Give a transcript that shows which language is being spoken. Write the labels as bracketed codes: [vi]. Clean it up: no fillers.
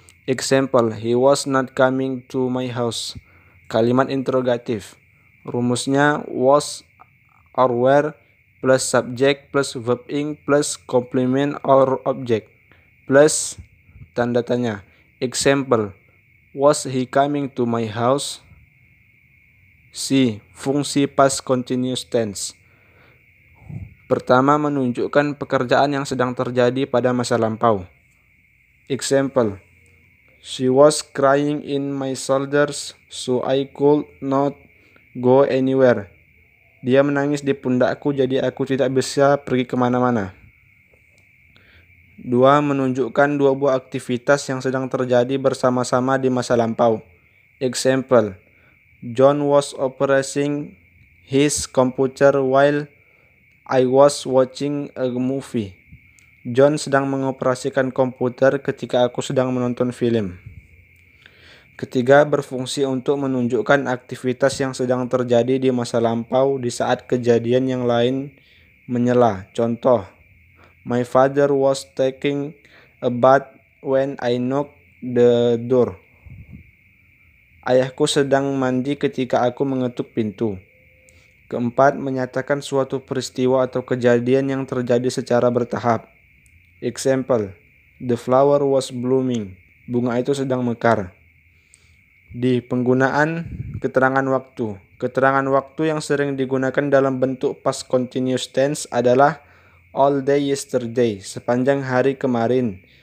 [en] Example, he was not coming to my house. [id] Kalimat interrogatif, rumusnya [en] was or were plus subject plus verb ing plus complement or object plus [id] tanda tanya. [en] Example, was he coming to my house? C. [id] Fungsi past continuous tense. Pertama, menunjukkan pekerjaan yang sedang terjadi pada masa lampau. [en] Example, she was crying in my shoulders, so I could not go anywhere. [id] Dia menangis di pundakku, jadi aku tidak bisa pergi kemana-mana. 2. Menunjukkan dua buah aktivitas yang sedang terjadi bersama-sama di masa lampau. [en] Example, John was operating his computer while I was watching a movie. [id] John sedang mengoperasikan komputer ketika aku sedang menonton film. Ketiga, berfungsi untuk menunjukkan aktivitas yang sedang terjadi di masa lampau di saat kejadian yang lain menyela. Contoh, [en] my father was taking a bath when I knocked the door. [id] Ayahku sedang mandi ketika aku mengetuk pintu. Keempat, menyatakan suatu peristiwa atau kejadian yang terjadi secara bertahap. [en] Example, the flower was blooming. [id] Bunga itu sedang mekar. Di penggunaan keterangan waktu. Keterangan waktu yang sering digunakan dalam bentuk past continuous tense adalah [en] all day yesterday, [id] sepanjang hari kemarin.